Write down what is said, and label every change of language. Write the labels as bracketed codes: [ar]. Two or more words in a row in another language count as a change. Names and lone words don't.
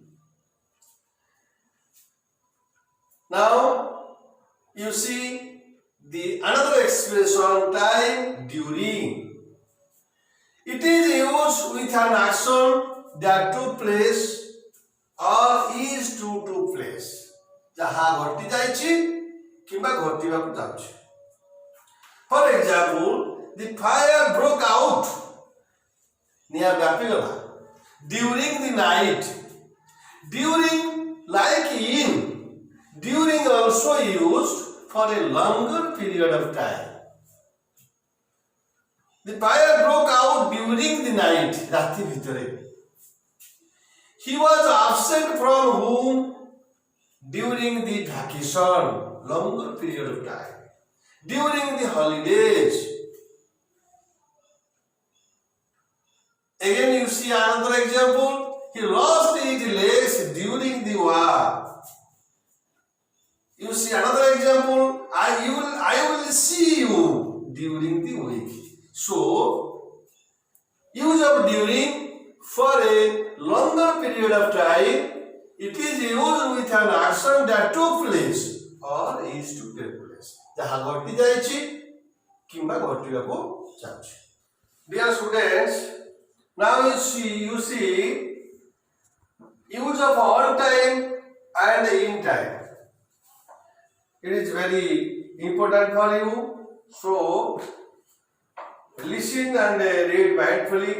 [en] Now you see the another expression, time during. It is used with an action that took place or is to took place. [or] ଯାହା ଘଟି ଯାଇଛି କିମ୍ବା ଘଟିବାକୁ ଯାଉଛି. [en] For example, the fire broke out. [or] ନିଆଁ ବ୍ୟାପିଗଲା. [en] During the night. During like in. During also used for a longer period of time. The fire broke out during the night. [or] ରାତି ଭିତରେ. [en] He was absent from home during the vacation, longer period of time. During the holidays. Again you see another example. He lost his legs during the war. You see another example. I will see you during the week. So use of during for a longer period of time. It is used with an action that took place or is to take place. [or] ଯାହା ଘଟି ଯାଇଛି କିମ୍ବା ଘଟିବାକୁ ଯାଉଛି. [en] Dear students, now you see use of on time and in time. It is very important for you. So listen and read mindfully.